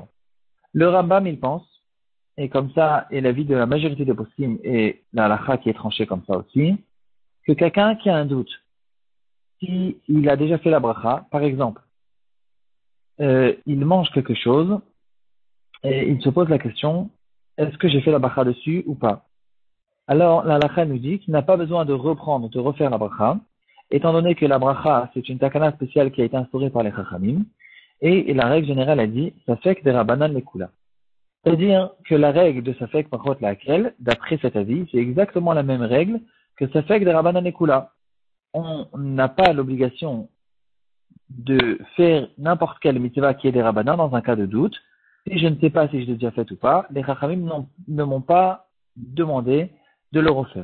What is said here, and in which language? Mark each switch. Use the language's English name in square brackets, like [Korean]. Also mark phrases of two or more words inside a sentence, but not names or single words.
[French] Le Rambam, il pense, et comme ça, et l'avis de la majorité des poskim, et la halakha qui est tranchée comme ça aussi, que quelqu'un qui a un doute, s'il a déjà fait la bracha, par exemple, il mange quelque chose, et il se pose la question, est-ce que j'ai fait la bracha dessus ou pas? Alors, la halakha nous dit qu'il n'a pas besoin de refaire la bracha, étant donné que la bracha, c'est une takana spéciale qui a été instaurée par les chachamim, et la règle générale a dit, [Hebrew] ספק דרבנן לקולא. [French] C'est-à-dire que la règle de [Hebrew] ספק ברכות להקל, [French] d'après cet avis, c'est exactement la même règle que [Hebrew] ספק דרבנן לקולא. [French] On n'a pas l'obligation de faire n'importe quelle mitzvah qui est des rabanan dans un cas de doute. Si je ne sais pas si je l'ai déjà fait ou pas, les chachamim ne m'ont pas demandé de le refaire.